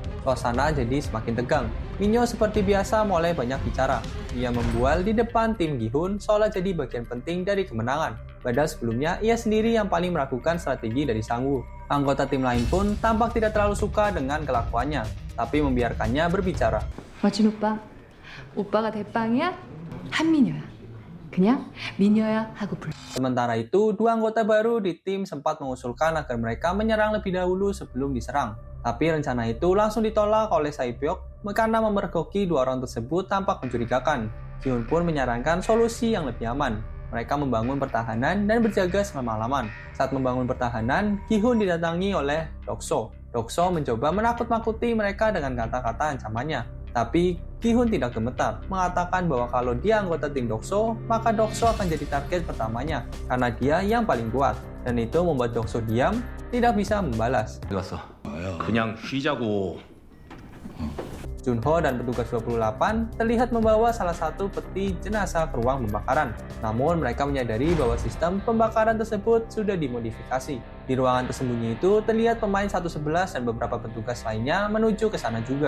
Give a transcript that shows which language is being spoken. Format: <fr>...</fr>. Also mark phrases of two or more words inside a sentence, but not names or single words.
<id>Suasana jadi semakin tegang. Minyo seperti biasa mulai banyak bicara. Ia membual di depan tim Gi-hun seolah jadi bagian penting dari kemenangan. Padahal sebelumnya ia sendiri yang paling meragukan strategi dari Sang Woo. Anggota tim lain pun tampak tidak terlalu suka dengan kelakuannya, tapi membiarkannya berbicara.</id> <ko>멋진 오빠. 오빠가 대빵이야? 한민여야. 그냥 민여야 하고 불러.</ko> <id>Sementara itu, 2 anggota baru di tim sempat mengusulkan agar mereka menyerang lebih dahulu sebelum diserang. Tapi rencana itu langsung ditolak oleh Sae-byok karena memergoki 2 orang tersebut tampak mencurigakan. Gi-hun pun menyarankan solusi yang lebih aman. Mereka membangun pertahanan dan berjaga semalaman. Saat membangun pertahanan, Gi-hun didatangi oleh Dokso. Dokso mencoba menakut-nakuti mereka dengan kata-kata ancamannya. Tapi Gi-hun tidak gemetar, mengatakan bahwa kalau dia anggota tim Dokso, maka Dokso akan jadi target pertamanya karena dia yang paling kuat. Dan itu membuat Dokso diam, tidak bisa membalas.</id> <ko>그냥 쉬자고.</ko> <id>Junho dan petugas 28 terlihat membawa salah satu peti jenazah ke ruang pembakaran. Namun mereka menyadari bahwa sistem pembakaran tersebut sudah dimodifikasi. Di ruangan tersembunyi itu terlihat pemain 111 dan beberapa petugas lainnya menuju ke sana juga.</id>